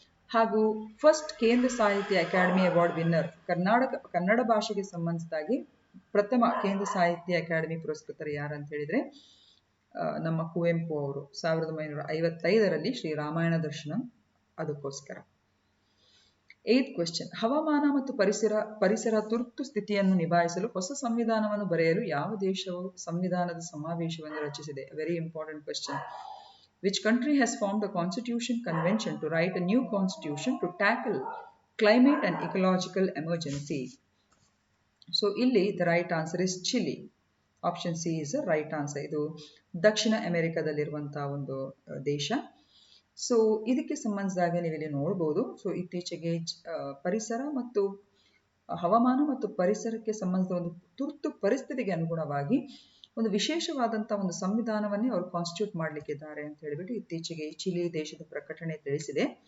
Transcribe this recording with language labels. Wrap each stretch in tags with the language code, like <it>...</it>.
<kn>ಹಾಗೂ ಫಸ್ಟ್ ಕೇಂದ್ರ ಸಾಹಿತ್ಯ ಅಕಾಡೆಮಿ ಅವಾರ್ಡ್ ವಿನ್ನರ್ ಕನ್ನಡ ಭಾಷೆಗೆ ಸಂಬಂಧಿಸಿದಾಗಿ ಪ್ರಥಮ ಕೇಂದ್ರ ಸಾಹಿತ್ಯ ಅಕಾಡೆಮಿ ಪುರಸ್ಕೃತರು ಯಾರಂತ ಹೇಳಿದ್ರೆ ನಮ್ಮ ಕುವೆಂಪು ಅವರು 1955ರಲ್ಲಿ ಶ್ರೀ ರಾಮಾಯಣ ದರ್ಶನಂ ಅದಕ್ಕೋಸ್ಕರ.</kn> <en>8th question,</en> <kn>ಹವಾಮಾನ ಮತ್ತು ಪರಿಸರ ತುರ್ತು ಸ್ಥಿತಿಯನ್ನು ನಿಭಾಯಿಸಲು ಹೊಸ ಸಂವಿಧಾನವನ್ನು ಬರೆಯಲು ಯಾವ ದೇಶವು ಸಂವಿಧಾನದ ಸಮಾವೇಶವನ್ನು ರಚಿಸಿದೆ?</kn> <en>Very important question. Which country has formed a constitution convention to write a new constitution to tackle climate and ecological emergency? So</en> <kn>ಇಲ್ಲಿ</kn> <en>the right answer is Chile. Option C is right answer.</en> <kn>ಇದು ದಕ್ಷಿಣ ಅಮೆರಿಕದಲ್ಲಿರುವಂತಹ ಒಂದು ದೇಶ. So ಇದಕ್ಕೆ ಸಂಬಂಧಿಸಿದಾಗ ನೀವು ಇಲ್ಲಿ ನೋಡ್ಬೋದು. So ಇತ್ತೀಚೆಗೆ ಪರಿಸರ ಮತ್ತು ಹವಾಮಾನ ಮತ್ತು ಪರಿಸರಕ್ಕೆ ಸಂಬಂಧಿಸಿದ ಒಂದು ತುರ್ತು ಪರಿಸ್ಥಿತಿಗೆ ಅನುಗುಣವಾಗಿ ಒಂದು ವಿಶೇಷವಾದಂತಹ ಒಂದು ಸಂವಿಧಾನವನ್ನೇ ಅವರು ಕಾನ್ಸ್ಟಿಟ್ಯೂಟ್ ಮಾಡಲಿಕ್ಕಿದ್ದಾರೆ ಅಂತ ಹೇಳಿಬಿಟ್ಟು ಇತ್ತೀಚೆಗೆ ಚಿಲಿ ದೇಶದ ಪ್ರಕಟಣೆ ತಿಳಿಸಿದೆ.</kn>